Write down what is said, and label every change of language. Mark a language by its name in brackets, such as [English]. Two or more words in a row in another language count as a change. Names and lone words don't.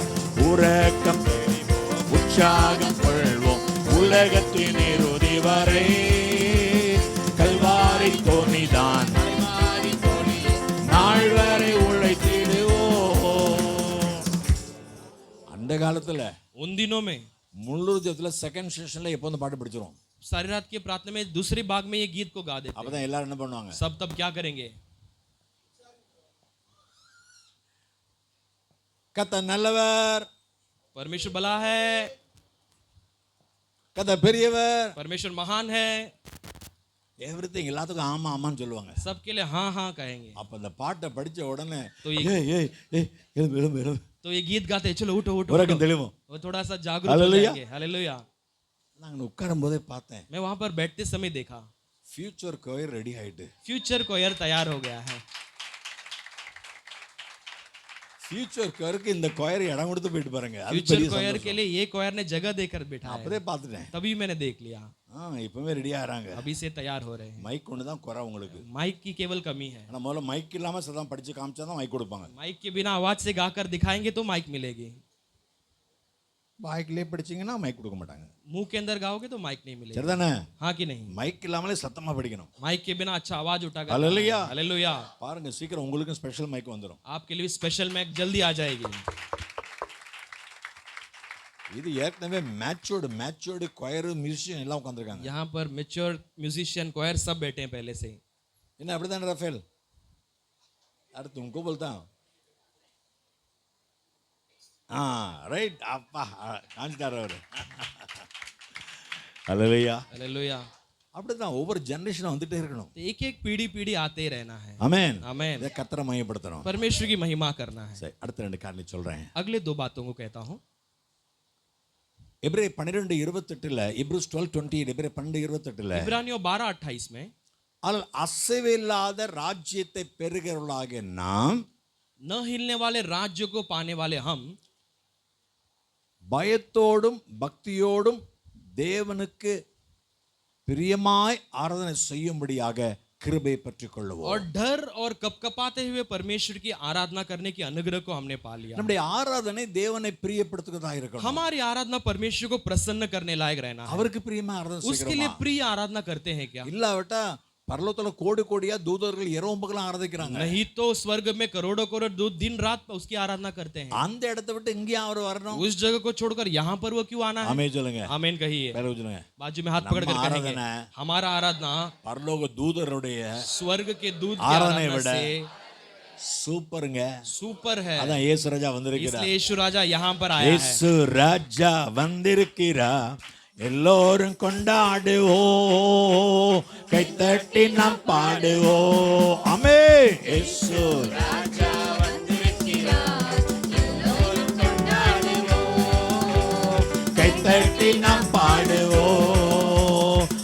[Tamil] உறக்கம் தெளிவோம் உற்சாகம் கொள்வோம் உலகத்தின் இறுதி வரை. கல்வாரி பூமிதான் நாள் வரை உழைத்திடுவோம். அந்த காலத்துல [Hindi] उन दिनों में [Tamil] முன்னூறு ஜபத்துல செகண்ட் செஷன்ல எப்போ வந்து பாட்டு படிச்சிரும். [Hindi] सारी रात की प्रार्थना में दूसरे भाग में ये गीत को गा देते. [Tamil] அப்பதான் எல்லாரும் என்ன பண்ணுவாங்க? [Hindi] सब तब क्या करेंगे? [Tamil] கர்த்தர் நல்லவர். [Hindi] परमेश्वर भला है. [Tamil] கர்த்தர் பெரியவர். [Hindi] परमेश्वर महान है. [Tamil] எவ்ரிதிங் எல்லாத்துக்கும் ஆமா ஆமான்னு சொல்லுவாங்க. [Hindi] सबके लिए हाँ हाँ कहेंगे. [Tamil] அப்ப அந்த பாட்டை படிச்ச உடனே [Hindi] तो ये [Tamil] ஏய் ஏய் ஏய் எழும்பு எழும்பு எழும்பு. [Hindi] तो ये गीत गाते चलो उठो उठो. [Tamil] உறக்கம் தெளிவும். [Hindi] वो थोड़ा सा जागरूक हो हालेलुया. जाएंगे. हालेलुया. [Tamil] நாங்க உட்காரும் போதே பார்த்தேன். [Hindi] मैं वहां पर बैठते समय देखा [Tamil] ஃபியூச்சர் கோயர் ரெடி ஆயிட்டு. [Hindi] फ्यूचर कोयर तैयार हो गया है. [Tamil] ஃபியூச்சர் கோயருக்கு இந்த கோயர் இடம் கொடுத்து போயிட்டு பாருங்க. அது [Hindi] फ्यूचर [Tamil] பெரிய [Hindi] कोयर के [Tamil] சந்தோஷம். [Hindi] लिए ये कोयर ने जगह देकर बैठा है. [Tamil] அப்பதே பார்த்துட்டேன். [Hindi] तभी मैंने देख लिया. [Tamil] இப்பவே ரெடி ஆறாங்க. [Hindi] अभी से तैयार हो रहे हैं. [Tamil] மைக் ஒன்று தான் குறை உங்களுக்கு. [Hindi] माइक की केवल कमी है. [Tamil] ஆனா முதல்ல மைக் இல்லாம சதம் படிச்சு காமிச்சா தான் மைக் கொடுப்பாங்க. [Hindi] माइक के बिना आवाज से गाकर दिखाएंगे तो माइक मिलेगी. [Tamil] மைக்லயே படிச்சீங்கன்னா மைக் கொடுக்க மாட்டாங்க. [Hindi] मुंह के अंदर गाओगे तो माइक नहीं मिलेगा. [Tamil] சரிதானே? [Hindi] हाँ कि नहीं? [Tamil] மைக் இல்லாமலே சத்தமா படிக்கணும். [Hindi] माइक के बिना अच्छा आवाज उठाकर. हालेलुया. हालेलुया. [Tamil] பாருங்க சீக்கிரம் உங்களுக்கும் ஸ்பெஷல் மைக் வந்துரும். [Hindi] आपके लिए स्पेशल माइक जल्दी आ जाएगी. [Tamil] இது ஏற்கனவே மேச்சோர்டு கொயர் மியூசிஷியன் எல்லாம் உட்கார்ந்திருக்காங்க. [Hindi] यहाँ पर मैच्योर म्यूजिशियन कोयर सब बैठे हैं पहले से. [Tamil] என்ன அப்படிதானே ரஃபேல்? [Hindi] अरे तुमको बोलता हूं. [Tamil] ரைட் அப்பா காஞ்சிட்டார் அவரு. ஹalleluya. [Hindi] हालेलुया. [Tamil] அப்படிதான் ஒவ்வொரு ஜெனரேஷனும் வந்துட்டே இருக்கணும். [Hindi] तो एक एक पीढ़ी पीढ़ी आते ही रहना है। [Tamil] ஆமென். [Hindi] आमेन। [Tamil] இதை கர்த்தரை மையப்படுத்தணும். [Hindi] परमेश्वर की महिमा करना है। [Tamil] சரி, அடுத்த ரெண்டு காரணம் சொல்றேன். [Hindi] अगले दो बातों को कहता हूँ। [Tamil] எபிரேயர் 12:28 இப்ரூஸ் 12:28 எபிரேயர் 12:28 [Hindi] इब्रानियों 12:28 में [Tamil] ஆனால் அசைவில்லாத ராஜ்யத்தை பெறுகிறவர்களாகிய நாம் [Hindi] न हिलने वाले राज्य को पाने वाले हम [Tamil] பயத்தோடும் பக்தியோடும் தேவனுக்கு பிரியமாய் ஆராதனை செய்யும்படியாக கிருபை பெற்றுக் கொள்ளுவோம். [Hindi] और डर और कपकपाते हुए परमेश्वर की आराधना करने की अनुग्रह को हमने पा लिया। [Tamil] நம்முடைய ஆராதனை தேவனை பிரியப்படுத்துகிறதா இருக்கணும். [Hindi] हमारी आराधना परमेश्वर को प्रसन्न करने लायक रहना है। [Tamil] அவருக்கு பிரியமா ஆராதனை [Hindi] उसके [Tamil] செய்கிறோமா? [Hindi] लिए प्रिय आराधना करते हैं क्या? [Tamil] இல்லாவிட்டா பரலோகத்துல கோடி கோடியா தூதர்கள் இரவும் பகலும் ஆராதிக்கிறாங்க. [Hindi] नहीं तो स्वर्ग में करोड़ों करोड़ दूत दिन रात उसकी आराधना करते हैं। [Tamil] அந்த இடத்தை விட்டு இங்கேயும் அவர் வரணும். [Hindi] उस जगह को छोड़कर यहाँ पर वो क्यों आना है? [Tamil] ஆமென் சொல்லுங்க. [Hindi] आमीन कहिए। [Tamil] பேர சொல்லுங்க. [Hindi] बाजू में हाथ पकड़ कर कहेंगे, आराधना हमारा आराधना [Tamil] பரலோக தூதருடைய [Hindi] स्वर्ग के दूत की आराधना आराधना [Tamil] விட [Hindi] से [Tamil] சூப்பருங்க. [Hindi] सुपर है। [Tamil] அதான் இயேசு ராஜா வந்திருக்கிறார். [Hindi] इसलिए यीशु राजा यहाँ पर आया है। [Tamil] இயேசு ராஜா வந்திருக்கிறார். எல்லோரும் கொண்டாடுவோம், கைத்தட்டி நாம் பாடுவோம். ஆமென். இயேசு ராஜா வந்திருக்கிறார். எல்லோரும் கொண்டாடுவோம், கைத்தட்டி நாம் பாடுவோம்.